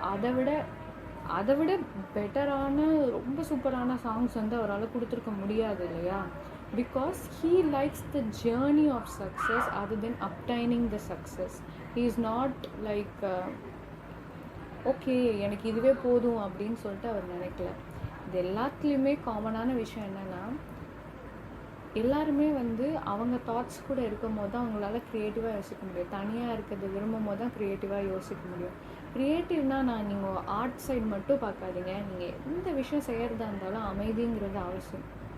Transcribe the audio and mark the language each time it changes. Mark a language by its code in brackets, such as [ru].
[ta] அதை விட பெட்டரான ரொம்ப சூப்பரான சாங்ஸ் அவரால் கொடுத்துருக்க முடியாது இல்லையா? [en] Because he likes the journey of success other than obtaining the success. He is not like okay [ta] எனக்கு இதுவே போதும் அப்படின்னு சொல்லிட்டு அவர் நினைக்கல. இது எல்லாத்துலேயுமே காமனான விஷயம் என்னென்னா, எல்லாருமே அவங்க தாட்ஸ் கூட இருக்கும் போது தான் அவங்களால க்ரியேட்டிவாக யோசிக்க முடியும். தனியாக இருக்கிறது விரும்பும் போது தான் க்ரியேட்டிவாக யோசிக்க முடியும். க்ரியேட்டிவ்னால் நீங்கள் ஆர்ட் சைடு மட்டும் பார்க்காதீங்க, நீங்கள் எந்த விஷயம் செய்கிறதா இருந்தாலும் அமைதிங்கிறது அவசியம்.